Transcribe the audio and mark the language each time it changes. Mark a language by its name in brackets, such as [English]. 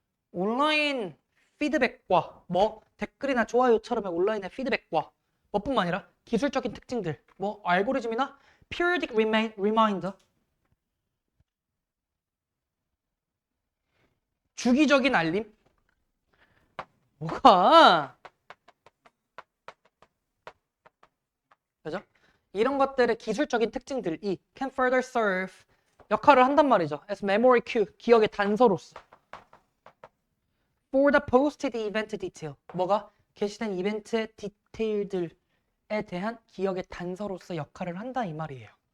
[Korean] 온라인 피드백과 댓글이나 좋아요처럼의 온라인의 피드백과 뭐뿐만 아니라 기술적인 특징들, 알고리즘이나 periodic reminder, 주기적인 알림. 뭐가? 그죠? 이런 것들의 기술적인 특징들이 [English] can further serve [Korean] 역할을 한단 말이죠. [English] as memory cue, [Korean] 기억의 단서로서. [English] for the posted event detail, 뭐가? [Korean] 게시된 이벤트의 디테일들에 대한 기억의 단서로서 역할을 한다 이 말이에요.